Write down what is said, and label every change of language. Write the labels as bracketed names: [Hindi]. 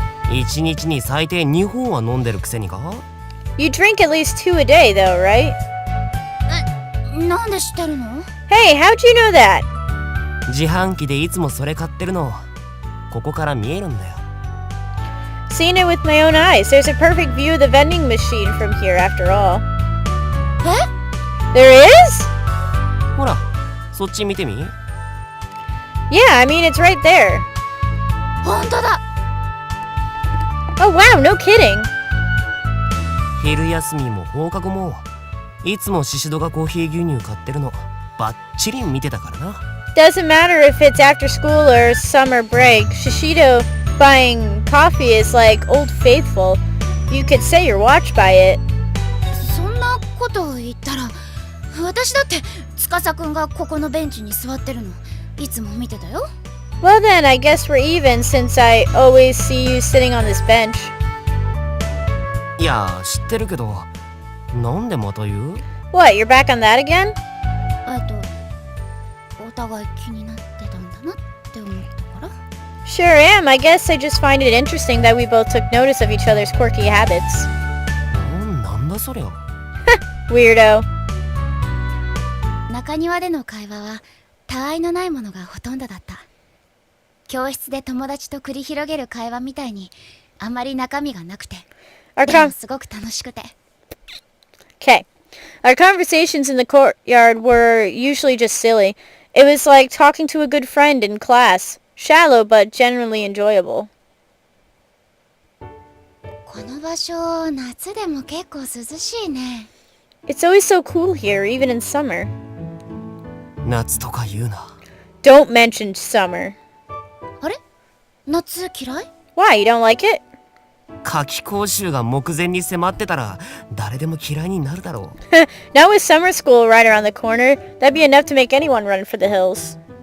[Japanese] 1日に最低2本は飲んでるくせにか？ [English] You drink at least 2 a day though, right? [Japanese] なんで知ってるの？ [English] Hey, how'd you know that? [Japanese] 自販機でいつもそれ買ってるの。ここから見えるんだよ。 [English] Seen it with my own eyes. There's a perfect view of the vending machine from here after all. [Japanese] え？ [English] There is? [Japanese] ほら、そっち見てみ。 [English] Yeah, I mean it's right there. [Japanese] 本当だ。 [English] Oh wow, no kidding. [Japanese] 昼休みも放課後もいつも宍戸がコーヒー牛乳買ってるのバッチリ見てたからな。 [English] Doesn't matter if it's after school or summer break. Shishido buying coffee is like old faithful. You could say you're watched by it. [Japanese] ことを言ったら、私だって司くんがここのベンチに座ってるのいつも見てたよ。 [English] Well then, I guess we're even since I always see you sitting on this bench. [Japanese] いや知ってるけど、なんでまた言う？ [English] What, you're back on that again? [Japanese] お互い気になってたんだなって思ったから。 [English] Sure am. I guess I just find it interesting that we both took notice of each other's quirky habits. [Japanese] なんだそりゃ。 [English] Weirdo. [Japanese] 中庭での会話はたわいのないものがほとんどだった。教室で友達と繰り広げる会話みたいにあんまり中身がなくて、でもすごく楽しくて。 [English] Okay. Our conversations in the courtyard were usually just silly. It was like talking to a good friend in class. Shallow but generally enjoyable. [Japanese] この場所、夏でも結構涼しいね。 [English] It's always so cool here, even in summer. [Japanese] 夏とか言うな。 [English] Don't mention summer. [Japanese] あれ？夏嫌い？ [English] Why, you don't like it? [Japanese] 夏期講習が目前に迫ってたら誰でも嫌いになるだろう。 [English] Now with summer school right around the corner, that'd be enough to make anyone run for the hills.